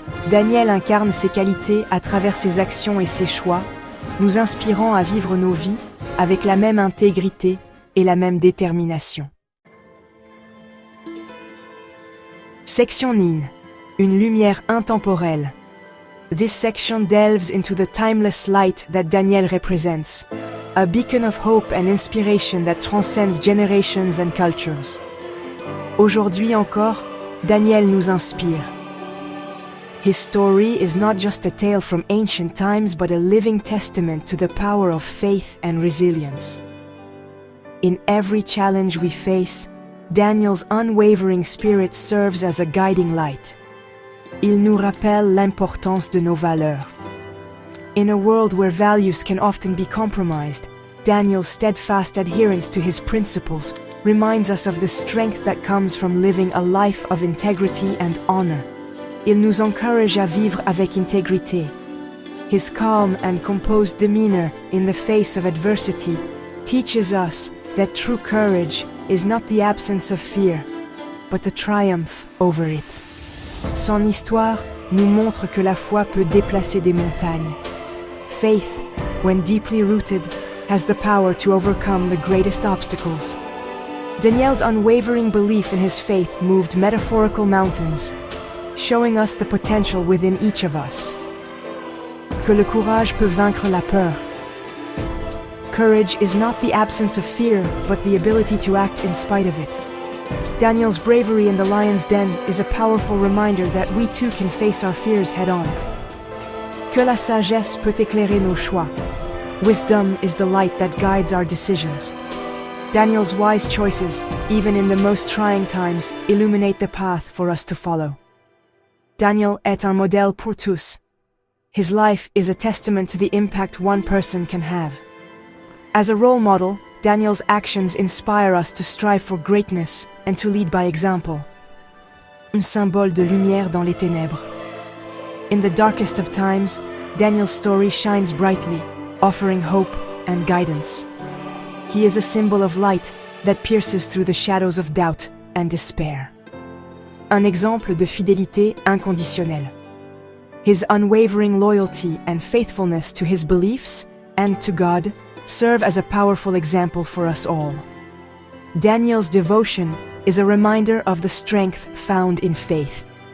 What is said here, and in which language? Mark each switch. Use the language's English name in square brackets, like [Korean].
[French] Daniel incarne ces qualités à travers ses actions et ses choix, nous inspirant à vivre nos vies avec la même intégrité et la même détermination. Section 9. Une lumière intemporelle. [English] This section delves into the timeless light that Daniel represents, a beacon of hope and inspiration that transcends generations and cultures. [French] Aujourd'hui encore, Daniel nous inspire. [English] His story is not just a tale from ancient times but a living testament to the power of faith and resilience. In every challenge we face, Daniel's unwavering spirit serves as a guiding light. [French] Il nous rappelle l'importance de nos valeurs. [English] In a world where values can often be compromised, Daniel's steadfast adherence to his principles reminds us of the strength that comes from living a life of integrity and honor. [French] Il nous encourage à vivre avec intégrité. [English] His calm and composed demeanor in the face of adversity teaches us that true courage is not the absence of fear, but the triumph over it. [French] Son histoire nous montre que la foi peut déplacer des montagnes. [English] Faith, when deeply rooted, has the power to overcome the greatest obstacles. Daniel's unwavering belief in his faith moved metaphorical mountains, showing us the potential within each of us. [French] Que le courage peut vaincre la peur. [English] Courage is not the absence of fear, but the ability to act in spite of it. Daniel's bravery in the lion's den is a powerful reminder that we too can face our fears head-on. [French] Que la sagesse peut éclairer nos choix. [English] Wisdom is the light that guides our decisions. Daniel's wise choices, even in the most trying times, illuminate the path for us to follow. [French] Daniel est un modèle pour tous. [English] His life is a testament to the impact one person can have. As a role model, Daniel's actions inspire us to strive for greatness and to lead by example. [French] Un symbole de lumière dans les ténèbres. [English] In the darkest of times, Daniel's story shines brightly, offering hope and guidance. He is a symbol of light that pierces through the shadows of doubt and despair. [French] Un exemple de fidélité inconditionnelle. [English] His unwavering loyalty and faithfulness to his beliefs and to God serve as a powerful example for us all. Daniel's devotion is a reminder of the strength found in faith.